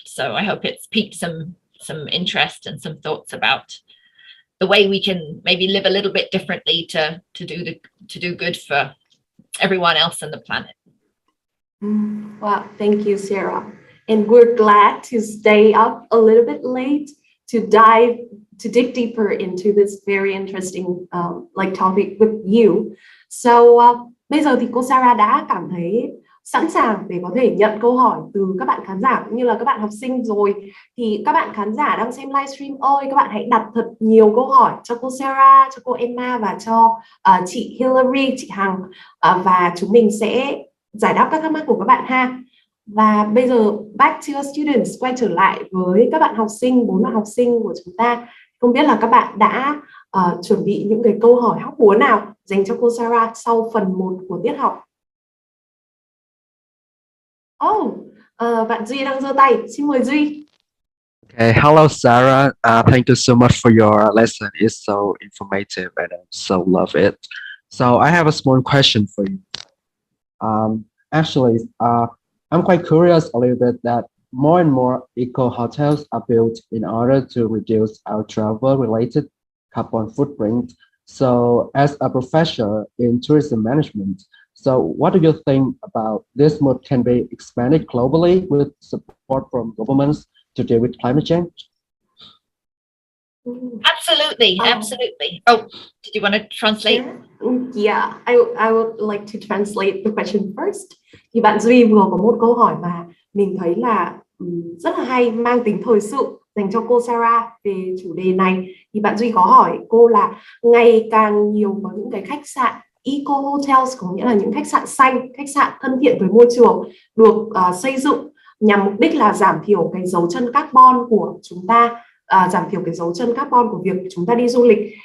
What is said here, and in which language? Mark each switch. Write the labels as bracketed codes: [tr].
[en] So I hope it's piqued some interest and some thoughts about the way we can maybe live a little bit differently to do good for everyone else on the planet. Wow, thank you, Sarah. And we're glad to stay up a little bit late to dig deeper into this very interesting topic with you. [vi] So bây giờ thì cô Sarah đã cảm thấy sẵn sàng để có thể nhận câu hỏi từ các bạn khán giả cũng như là các bạn học sinh rồi. Thì các bạn khán giả đang xem livestream ơi, các bạn hãy đặt thật nhiều câu hỏi cho cô Sarah, cho cô Emma và cho chị Hillary, chị Hằng, và chúng mình sẽ giải đáp các thắc mắc của các bạn ha. Và bây giờ [en] back to our students, [vi] quay trở lại với các bạn học sinh, 4 bạn học sinh của chúng ta. Không biết là các bạn đã chuẩn bị những cái câu hỏi hóc búa nào dành cho cô Sarah sau phần 1 của tiết học? Bạn Duy đang giơ tay, xin mời Duy. [en] Okay, hello Sarah. Thank you so much for your lesson. It's so informative and I so love it. So I have a small question for you. Actually, I'm quite curious a little bit that more and more eco-hotels are built in order to reduce our travel-related carbon footprint. So as a professor in tourism management, so what do you think about this move can be expanded globally with support from governments to deal with climate change? Absolutely, absolutely. Oh, did you want to translate? Yeah, I would like to translate the question first. [vi] Thì bạn Duy vừa có một câu hỏi mà mình thấy là rất là hay, mang tính thời sự dành cho cô Sarah về chủ đề này. Thì bạn Duy có hỏi cô là ngày càng nhiều có những cái khách sạn eco hotels, có nghĩa là những khách sạn xanh, khách sạn thân thiện với môi trường, được xây dựng nhằm mục đích là giảm thiểu cái dấu chân carbon của chúng ta, giảm thiểu cái dấu chân carbon của việc chúng ta đi du lịch.